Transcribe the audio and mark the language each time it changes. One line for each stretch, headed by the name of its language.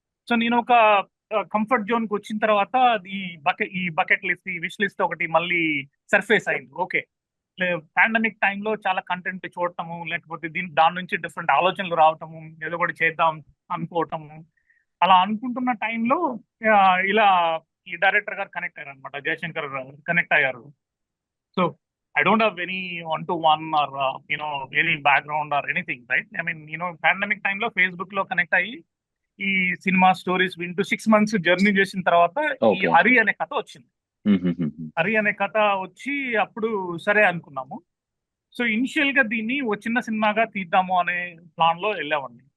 Telugu: So నేను ఒక comfort zone కి వచ్చిన తర్వాత ఈ బకెట్ లిస్ట్, ఈ విష్ లిస్ట్ ఒకటి మళ్ళీ సర్ఫేస్ అయింది. ఓకే, పాండమిక్ టైంలో చాలా కంటెంట్ చూడటము, లేకపోతే దాని నుంచి డిఫరెంట్ ఆలోచనలు రావటము, ఏదో ఒకటి చేద్దాం అనుకోవటము, అలా అనుకుంటున్న టైంలో ఇలా ఈ డైరెక్టర్ గారు కనెక్ట్ అయ్యారు అనమాట, జయశంకర్ కనెక్ట్ అయ్యారు.
English: So I don't have any one-to-one or any background or anything, right? I mean,
Telugu: pandemic time లో ఫేస్బుక్ లో కనెక్ట్ అయ్యి ఈ సినిమా స్టోరీస్ వింటూ 6 months జర్నీ చేసిన తర్వాత ఈ హరి అనే కథ వచ్చింది. హరి అనే కథ వచ్చి అప్పుడు సరే అనుకున్నాము. సో ఇనిషియల్ గా దీన్ని ఓ చిన్న సినిమాగా తీద్దాము అనే ప్లాన్ లో వెళ్ళామండి.